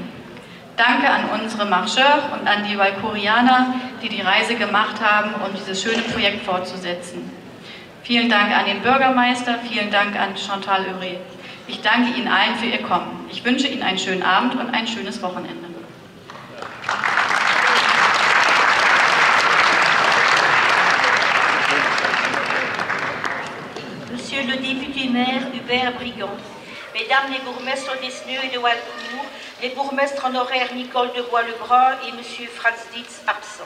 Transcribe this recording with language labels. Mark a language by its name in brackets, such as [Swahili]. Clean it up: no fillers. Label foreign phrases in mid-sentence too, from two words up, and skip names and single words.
[German] Danke an unsere Marcheurs und an die Walcourianer, die die Reise gemacht haben, um dieses schöne Projekt fortzusetzen. Vielen Dank an den Bürgermeister, vielen Dank an Chantal Heuret. Ich danke Ihnen allen für Ihr Kommen. Ich wünsche Ihnen einen schönen Abend und ein schönes Wochenende. [French] Monsieur le député maire Hubert Brigand, Mesdames les bourgmestres d'Esneux et de Walcourt, les bourgmestres honoraires Nicole de Bois-le-Brun et Monsieur Franz Dietz absent.